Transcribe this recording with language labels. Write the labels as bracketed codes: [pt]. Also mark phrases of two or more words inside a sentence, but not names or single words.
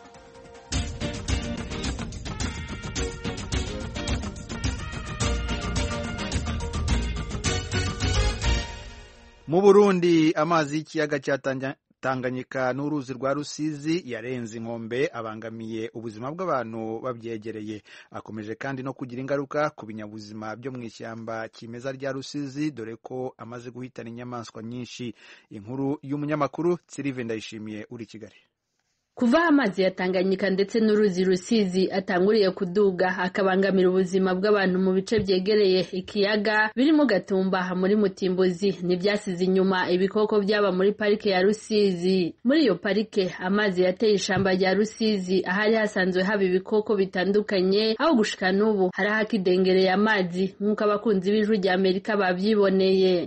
[rw] Mu Burundi amazi y'ikiyaga cya Tanganyika n'uruzi rwa Rusizi yarenze inkombe abangamiye ubuzima bw'abantu babyegereye. Akomeje kandi no kugira ingaruka ku binyabuzima byo mu ishyamba kimeza rya Rusizi, dore ko amaze guhitana inyamaswa nyinshi. Inkuru y'umunyamakuru Sylvain Ndayishimiye uri Kigali. [rn] Kuva amazi ya Tanganyika ndetse n'uruzi Rusizi atanguriye kuduga akabangamira ubuzima bw'abantu mu bice byegereye ikiyaga birimo Gatumba muri Mutimbuzi, n'ibyasize inyuma ibikoko byaba muri parike ya Rusizi. Muri iyo parike amazi yateye ishamba rya Rusizi ahari hasanzwe haba ibikoko bitandukanye, aho gushika n'ubu hari hakidengereye amazi nk'uko abakunzi b'Ijwi ry'Amerika babyiboneye.